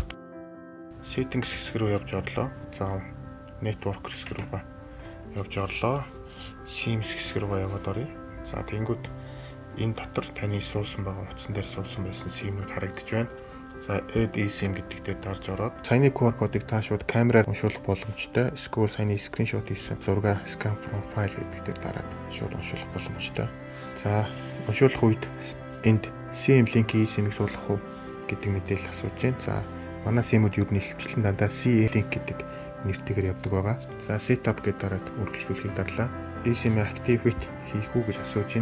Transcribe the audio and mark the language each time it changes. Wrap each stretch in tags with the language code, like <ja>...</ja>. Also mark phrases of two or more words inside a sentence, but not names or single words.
<mn>Settings хэсэг рүү явж орлоо. За network хэсэг рүүгээ явж орлоо. SIM хэсэг рүүгээ яваад оръё. За тэнгууд энэ дотор таны суусан байгаа утсан дээр суусан байсан SIM-үүд харагдаж байна. За</mn> <en>add eSIM</en> <mn>гэдэг дээр дарж ороод саяны QR кодыг та шууд камераар уншуулах боломжтой. Эсвэл саяны скриншот хийсэн зураг</mn> <en>scan from file</en> <mn>гэдэг дээр дараад шууд уншуулах боломжтой. За уншуулах үед энд SIM link eSIM-ийг суулгах уу гэдэг мэдээлэл асууж байна. За манай SIM-үүд юу нэг хвчлэн дандаа SIM link гэдэг нэртэйгээр явдаг байгаа. За setup гэдэг дараад үргэлжлүүлэхийг дарлаа.</mn> <en>eSIM activate</en> <mn>хийх үү гэж асууж байна.</mn>